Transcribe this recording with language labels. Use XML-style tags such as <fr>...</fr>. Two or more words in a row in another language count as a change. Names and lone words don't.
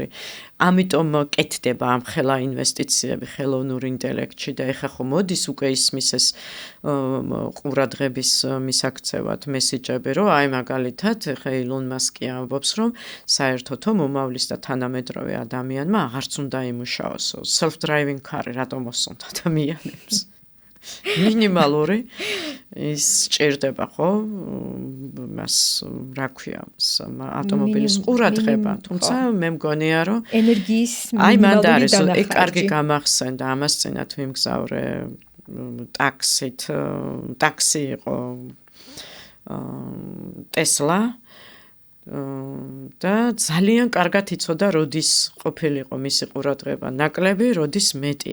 <ka>ამიტომ კეთდება ამ ხელა ინვესტიციები ხელოვნურ ინტელექტში და ეხა ხო მოდის უკვე ისმის ეს ყურადღების მისაქცევად მესიჯები, რომ აი მაგალითად ეხა ილონ მასკი ამბობს, რომ საერთოდო მომავლის და თანამედროვე ადამიანმა აღარც უნდა იმუშაოს.</ka> <en>Self-driving car</en> <ka>რატომ მოსწონთ ადამიანებს? მინიმალური ის ჭირდება ხო? მას რა ქვია, ავტომობილის ყურადღება, თუმცა მე მგონია რომ ენერგიის აი მანდ არის, ეგ კარგი გამახსენდა, ამას წინათ ვიმგზავრე ტაქსი იყო Tesla და ძალიან კარგად იცოდა, როდის ყოფილიყო მისი ყურადღება ნაკლები, როდის მეტი.</ka>